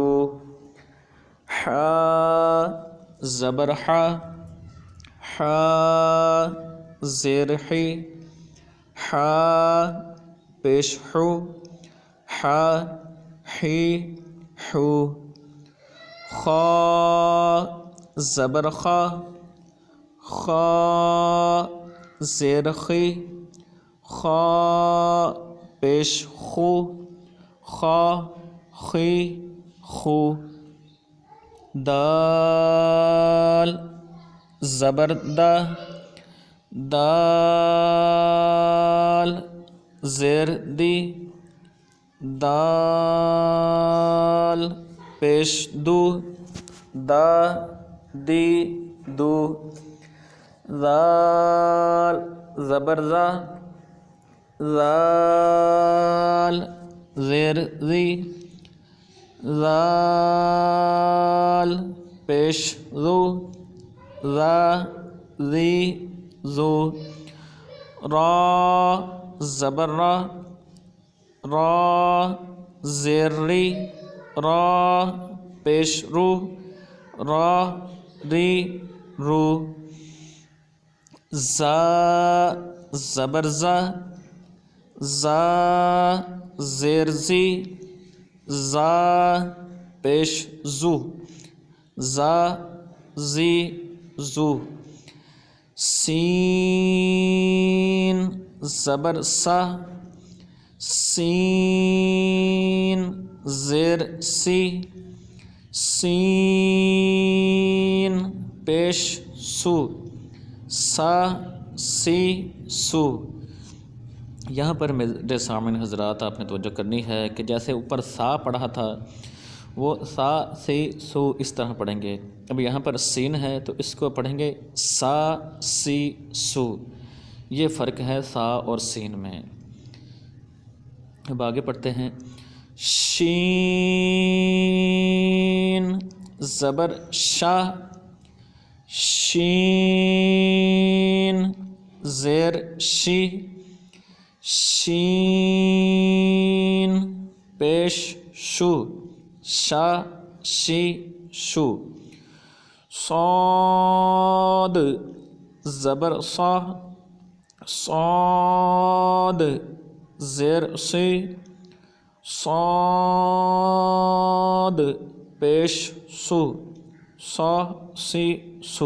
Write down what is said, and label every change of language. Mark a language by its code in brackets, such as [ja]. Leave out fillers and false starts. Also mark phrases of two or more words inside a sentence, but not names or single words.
[ur] حا زبر حا، حا زیر حی، حا پیش حو، حا حی حو۔ خا زبر خا، خا زیر خی، خا پیش خو، خا خی خو۔ دال زبر دا، دال زیر دی، دال پیش دو، دا دی دو۔ زال زبر زا، زال زیر زی، زال پیش زو، زا زی زو۔ را زبر را، را زیر ری، را پیش رو، را ری رو۔ زا زبر زا، زا زیر زی، زا پیش زو، زا زی زو۔ سین زبر سا، سین زیر سی، سین پیش سو، سا سی سو۔ یہاں پر میرے سامعین حضرات آپ نے توجہ کرنی ہے کہ جیسے اوپر سا پڑھا تھا وہ سا سی سو اس طرح پڑھیں گے، اب یہاں پر سین ہے تو اس کو پڑھیں گے سا سی سو، یہ فرق ہے سا اور سین میں۔ اب آگے پڑھتے ہیں، شین زبر شا، شین زیر شی، شین پیش شو، شا شی شو۔ صاد زبر صا، صاد زیر سی، صاد پیش سو، سا سی سو۔